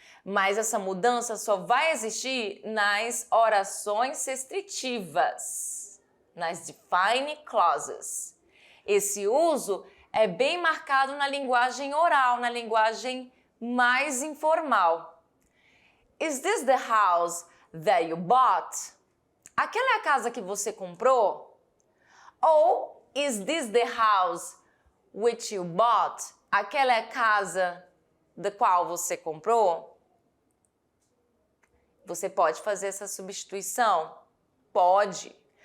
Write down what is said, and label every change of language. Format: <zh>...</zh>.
<pt>Mas essa mudança só vai existir nas orações restritivas, nas defining clauses. Esse uso é bem marcado na linguagem oral, na linguagem mais informal.</pt> <en>Is this the house that you bought?</en> <pt>Aquela é a casa que você comprou?</pt> <en>Ou is this the house which you bought?</en> <pt>Aquela é a casa da qual você comprou? Você pode fazer essa substituição? Pode.</pt>